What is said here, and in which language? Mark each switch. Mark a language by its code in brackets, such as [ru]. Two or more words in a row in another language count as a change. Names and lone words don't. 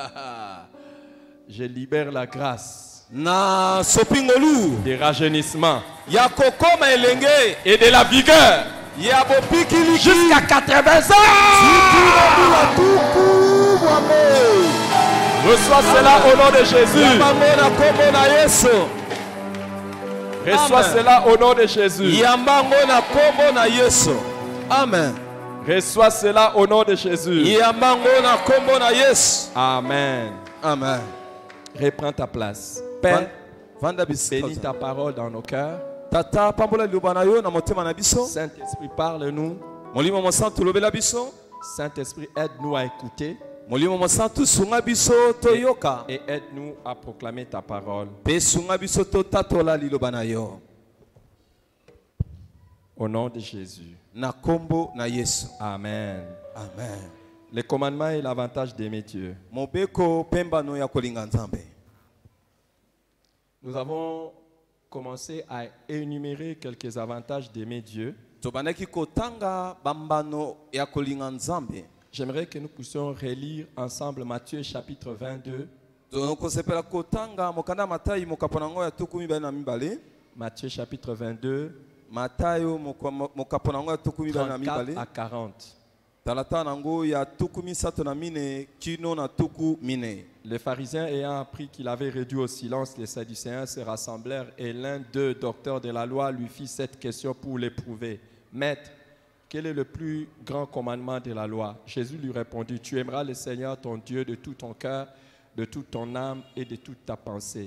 [fr] Je libère la grâce [ln] na sopingolu [fr] de rajeunissement [ln] ya kokoma elenge [fr] et de la vigueur [ln] ya bopikiliki [fr] jusqu'à 80 ans. Reçois cela au nom de Jésus. [ln] Yambango na kombo na Yesu. [fr] Reçois cela au nom de Jésus. [ln] Yambango na kombo na Yesu. Amen. [fr] Reçois cela au nom de Jésus. [ln] Yambango na kombo na Yesu. Amen. Amen. [fr] Reprends ta place. Père, Vanda bénis ta parole dans nos cœurs. [ln] Tata pambola liloba na yo na motema na biso. [fr] Saint-Esprit, parle-nous. [ln] Molimo mo santu lobela biso. [fr] Saint-Esprit, aide-nous à écouter. [ln] Molimo mo santu sunga biso toyoka. [fr] Et aide-nous à proclamer ta parole. [ln] Pe sunga biso to tatola liloba na yo. [fr] Au nom de Jésus. [ln] Na kombo na Yesu. Amen. Amen. [fr] Le commandement et l'avantage d'aimer Dieu. [ln] Mobeko pemba no ya kolinga nzambe. [fr] Nous avons commencé à énumérer quelques avantages d'aimer Dieu. [ln] Tobandaki kotanga bambano ya kolinga nzambe. [fr] J'aimerais que nous puissions relire ensemble Matthieu chapitre 22. [ln] Tokosepela kotanga mokanda Matayi mokaponango ya tukumi bana mibale. [fr] Matthieu chapitre 22. [ln] Matayo mokaponango ya tukumi bana mibale. [fr] 34 à 40. [ln] Talata nango ya tukumi sato na mine kino na tuku mine. [fr] Les pharisiens ayant appris qu'il avait réduit au silence les Sadducéens se rassemblèrent et l'un d'eux, docteur de la loi, lui fit cette question pour l'éprouver. Maître, quel est le plus grand commandement de la loi? Jésus lui répondit, tu aimeras le Seigneur ton Dieu de tout ton cœur, de toute ton âme et de toute ta pensée.